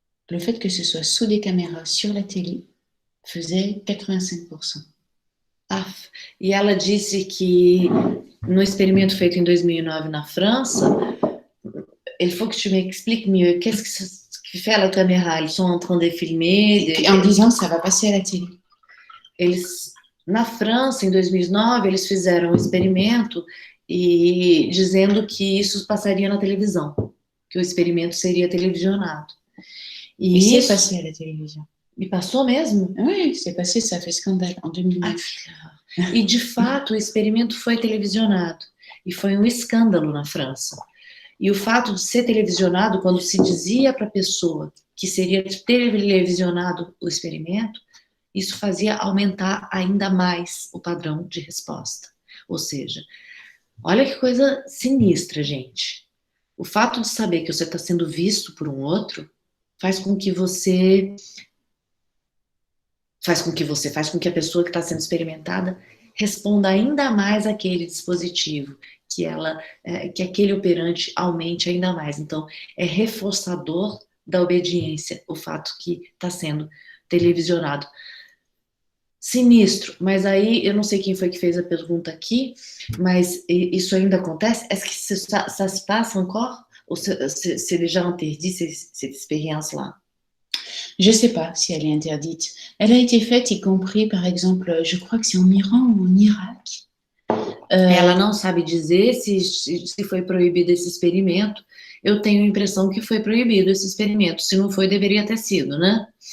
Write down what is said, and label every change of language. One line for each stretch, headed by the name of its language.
French: Le fait que ce soit sous des caméras sur la télé faisait 85%.
Portuguese: E ela disse que no experimento feito em 2009 na França,
French: il faut que tu m'expliques mieux, qu'est-ce que fait la caméra? Ils sont en train de filmer... En disant que ça va passer à la télé.
Portuguese: Na França, em 2009, eles fizeram um experimento e dizendo que isso passaria na televisão, que o experimento seria televisionado.
French: E c'est passé à la télévision.
Portuguese: E passou mesmo?
French: Oui, c'est passé, ça fait scandale en 2009.
Portuguese: E de fato o experimento foi televisionado e foi um escândalo na França. E o fato de ser televisionado, quando se dizia para a pessoa que seria televisionado o experimento, isso fazia aumentar ainda mais o padrão de resposta. Ou seja, olha que coisa sinistra, gente. O fato de saber que você está sendo visto por um outro faz com que a pessoa que está sendo experimentada responda ainda mais àquele dispositivo, que aquele operante aumente ainda mais. Então, é reforçador da obediência o fato que está sendo televisionado. Sinistro, mas aí, eu não sei quem foi que fez a pergunta aqui, mas isso ainda acontece?
French: Est-ce que ça se passe encore? Ou c'est déjà interdit, cette expérience-là? Je ne sais pas si elle est interdite. Elle a été faite, y compris, par exemple, je crois que c'est en Iran ou en Irak.
Portuguese: Ela não sabe dizer se foi proibido esse experimento. Eu tenho a impressão que foi proibido esse experimento. Se não foi, deveria ter sido, né?